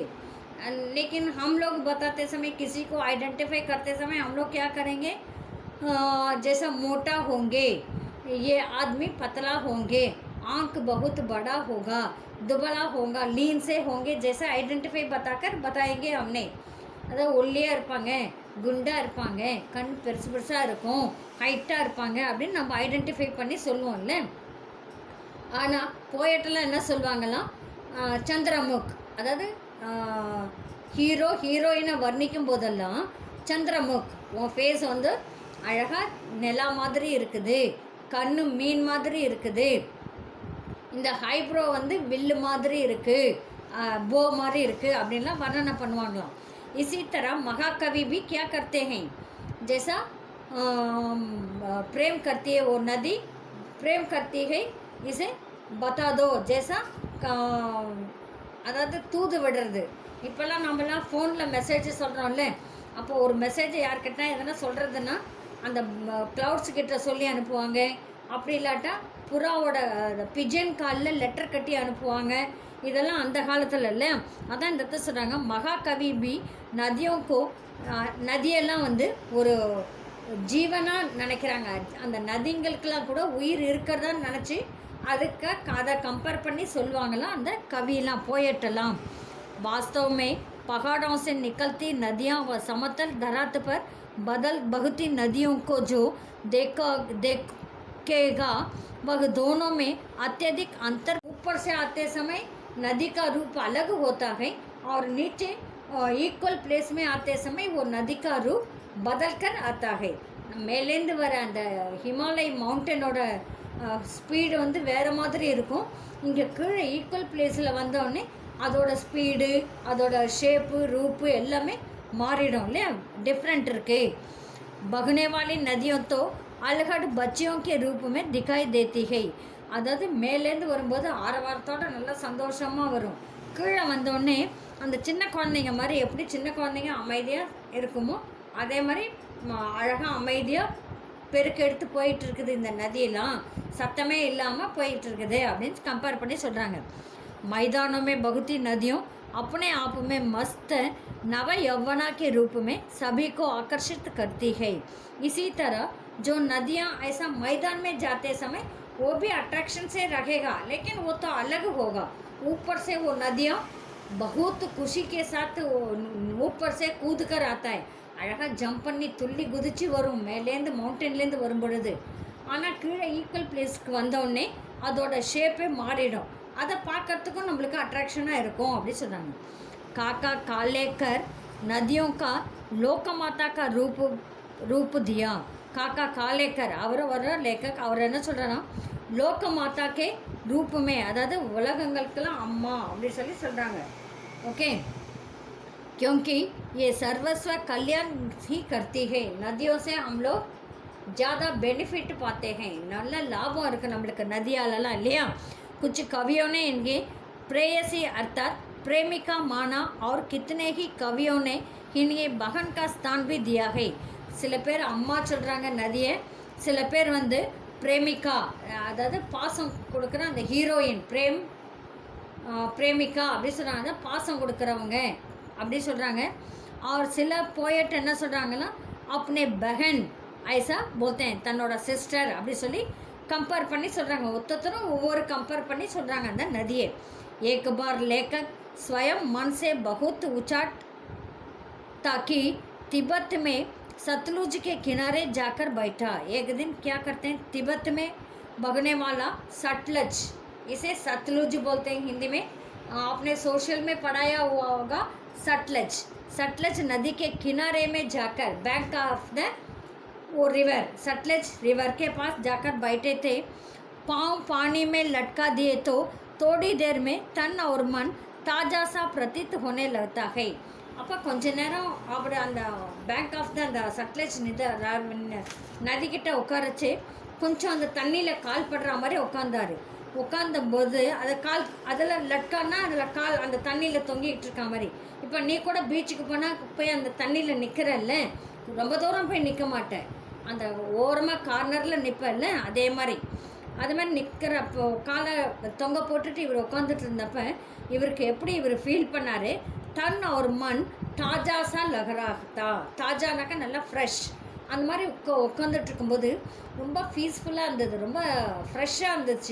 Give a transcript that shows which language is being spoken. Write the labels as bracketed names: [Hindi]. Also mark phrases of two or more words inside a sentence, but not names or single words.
[Hindi] लेकिन हम लोग बताते समय, किसी को आइडेंटिफाई करते समय हम लोग क्या करेंगे, जैसा मोटा होंगे, ये आदमी पतला होंगे, आंख बहुत बड़ा होगा, दुबला होगा, लीन से होंगे, जैसा आइडेंटिफाई बताकर बताएंगे हमने। [Tamil] அதாவது ஒல்லியாக இருப்பாங்க, குண்டாக இருப்பாங்க, கண் பெருசு பெருசாக இருக்கும், ஹைட்டாக இருப்பாங்க அப்படின்னு நம்ம ஐடென்டிஃபை பண்ணி சொல்லுவோம்ல. ஆனால் போயட்டெல்லாம் என்ன சொல்லுவாங்களாம், சந்திரமுக், அதாவது ஹீரோ ஹீரோயினை வர்ணிக்கும் போதெல்லாம் சந்திரமுக், உன் ஃபேஸ் வந்து அழகாக நிலா மாதிரி இருக்குது, கண்ணு மீன் மாதிரி இருக்குது, இந்த ஹைப்ரோ வந்து வில்லு மாதிரி இருக்குது, போ மாதிரி இருக்குது அப்படின்லாம் வர்ணனை பண்ணுவாங்களாம். [Hindi] इसी तरह महाकवि भी क्या करते हैं, जैसा प्रेम करती है वो नदी, प्रेम करती है इसे बता दो, जैसा [Tamil] அதாவது தூது விடுறது. இப்போல்லாம் நம்மலாம் ஃபோனில் மெசேஜ் சொல்கிறோம்ல, அப்போ ஒரு மெசேஜ் யார்கிட்ட எதனா சொல்கிறதுன்னா அந்த க்ளவுட்ஸ் கிட்ட சொல்லி அனுப்புவாங்க. அப்படி இல்லாட்டா புறாவோட பிஜன் காலில் லெட்டர் கட்டி அனுப்புவாங்க. இதெல்லாம் அந்த காலத்தில் இல்லை. அதான் இந்த இடத்த சொல்கிறாங்க, [Hindi] महाकवि भी नदियों को, [Tamil] நதியெல்லாம் வந்து ஒரு ஜீவனாக நினைக்கிறாங்க. அந்த நதிங்களுக்கெல்லாம் கூட உயிர் இருக்கிறதா நினச்சி அதுக்கு அதை கம்பேர் பண்ணி சொல்லுவாங்களாம் அந்த கவியெல்லாம், போயட்டெல்லாம். [Hindi] वास्तव में पहाड़ों से निकलती नदियाँ व समतल धरात पर बहती नदियों को जो देखेगा वह दोनों में अत्यधिक अंतर। ऊपर से आते समय नदी का रूप अलग होता है और नीचे [English] equal place [Hindi] में आते समय वो नदी का रूप बदल कर आता है. [Tamil] மேலேந்து வர அந்த ஹிமாலய மவுண்டனோட ஸ்பீடு வந்து வேறு மாதிரி இருக்கும். இங்கே கீழே [English] equal place [Tamil] வந்தோடனே அதோட ஸ்பீடு, அதோட ஷேப்பு, ரூப்பு எல்லாமே மாறிடும் இல்லையா, டிஃப்ரெண்ட் இருக்குது. [Hindi] बहने वाली नदियों तो अलहड़ बच्चियों के रूप में दिखाई देती है. [Tamil] அதாவது மேலேருந்து வரும்போது ஆரவாரத்தோடு நல்லா சந்தோஷமாக வரும், கீழே வந்தோடனே அந்த சின்ன குழந்தைங்க மாதிரி, எப்படி சின்ன குழந்தைங்க அமைதியாக இருக்குமோ அதே மாதிரி அழகாக அமைதியாக பெருக்கெடுத்து போயிட்டுருக்குது இந்த நதியெல்லாம், சத்தமே இல்லாமல் போயிட்டுருக்குது அப்படின்னு கம்பேர் பண்ணி சொல்கிறாங்க. [Hindi] मैदानों में बहती नदियों अपने आप में मस्त नव यौवना के रूप में सभी को आकर्षित करती है. इसी तरह जो नदियाँ ऐसा मैदान में जाते समय वो भी अट्रैक्शन से रहेगा, लेकिन वो तो अलग होगा. ऊपर से वो नदियाँ बहुत खुशी के साथ ऊपर से कूद कर आता है. [Tamil] அழகாக ஜம்ப் பண்ணி துள்ளி குதிச்சு வரும் மேலேருந்து மவுண்டன்லேருந்து வரும் பொழுது. ஆனால் கீழே [English] equal place [Tamil] வந்தோடனே அதோட ஷேப்பே மாறிடும், அதை பார்க்கறதுக்கும் நம்மளுக்கு அட்ராக்ஷனாக இருக்கும் அப்படி சொல்கிறாங்க. [Hindi] काका कालेकर नदियों का लोकमाता का रूप दिया. [Tamil] काका कालेकर அவர் வர்ற லேக்கக், அவர் என்ன சொல்கிறாரா, [Hindi] लोकमाता के रूप में, [Tamil] அதாவது உலகங்களுக்கெல்லாம் அம்மா அப்படி சொல்லி சொல்கிறாங்க. ஓகே, [Hindi] क्योंकि ये सर्वस्व कल्याण ही करती है. नदियों से हम लोग ज़्यादा बेनिफिट पाते हैं, [Tamil] நல்ல லாபம் இருக்குது நம்மளுக்கு நதியாலலாம் இல்லையா. [Hindi] कुछ कवियों ने इनके प्रेयसी अर्थात प्रेमिका माना और कितने ही कवियों ने इन्हें बहन का स्थान भी दिया है. [Tamil] சில பேர் அம்மா சொல்கிறாங்க நதியை, சில பேர் வந்து பிரேமிகா, அதாவது பாசம் கொடுக்குற அந்த ஹீரோயின், பிரேமிகா அப்படி சொல்கிறாங்க, பாசம் கொடுக்குறவங்க அப்படி சொல்கிறாங்க. [Hindi] और [Tamil] சில போயட் என்ன சொல்கிறாங்கன்னா [Hindi] अपने बहन ऐसा बोलते हैं, [Tamil] தன்னோட சிஸ்டர் அப்படி சொல்லி कंपेयर பண்ணி சொல்கிறாங்க. ஒவ்வொருத்தரும் ஒவ்வொரு कंपेयर பண்ணி சொல்கிறாங்க அந்த नदिயை. [Hindi] एक बार लेखक स्वयं मन से बहुत उचाट ताकि तिब्बत में सतलुज के किनारे जाकर बैठा. एक दिन क्या करते हैं, तिब्बत में बगने वाला सतलज, इसे सतलुज बोलते हैं हिंदी में. आपने सोशल में पढ़ाया हुआ होगा सतलज सतलज नदी के किनारे में जाकर [English] bank of the [Hindi] वो [English] river Satluj river [Hindi] के पास जाकर बैठे थे। पाँव पानी में लटका दिए तो थोड़ी देर में तन और मन ताजा सा प्रतीत होने लगता है। [Tamil] அப்போ கொஞ்ச நேரம் அப்படி அந்த [English] bank of the [Tamil] அந்த சட்லஜ் நதிக்கிட்ட உட்காரச்சு கொஞ்சம் அந்த தண்ணியில் கால் படுற மாதிரி உட்காந்தாரு. உட்காந்தம்போது அதை கால் அதில் லட்கான்னா அதில் கால் அந்த தண்ணியில் தொங்கிக்கிட்டு இருக்க மாதிரி. இப்போ நீ கூட பீச்சுக்கு போனால் போய் அந்த தண்ணியில் நிற்கிறல்ல, ரொம்ப தூரம் போய் நிற்க மாட்டேன், அந்த ஓரமாக கார்னரில் நிற்பல்ல, அதே மாதிரி நிற்கிறப்போ காலை தொங்க போட்டுட்டு இவர் உட்காந்துட்டு இருந்தப்போ இவருக்கு எப்படி இவர் ஃபீல் பண்ணார், [Hindi] तन और मन ताज़ा सा लगने लगता, [Tamil] தாஜானாக்கா நல்லா ஃப்ரெஷ், அந்த மாதிரி உட்காந்துட்டு இருக்கும்போது ரொம்ப பீஸ்ஃபுல்லாக இருந்தது, ரொம்ப ஃப்ரெஷ்ஷாக இருந்துச்சு.